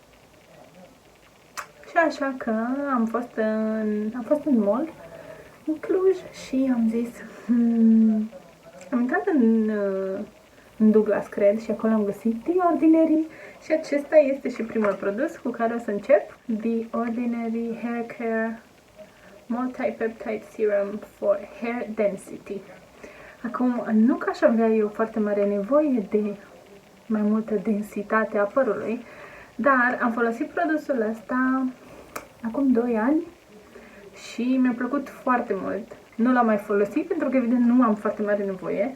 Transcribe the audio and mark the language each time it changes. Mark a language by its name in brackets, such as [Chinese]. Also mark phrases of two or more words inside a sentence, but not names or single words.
[Romanian] Și așa că am fost în mall, în Cluj, și am zis, am intrat în Douglas, cred, și acolo am găsit The Ordinary și acesta este și primul produs cu care o să încep. The Ordinary Hair Care Multi-Peptide Serum for Hair Density. Acum, nu că aș avea eu foarte mare nevoie de mai multă densitate a părului, dar am folosit produsul ăsta acum 2 ani și mi-a plăcut foarte mult. Nu l-am mai folosit pentru că, evident, nu am foarte mare nevoie.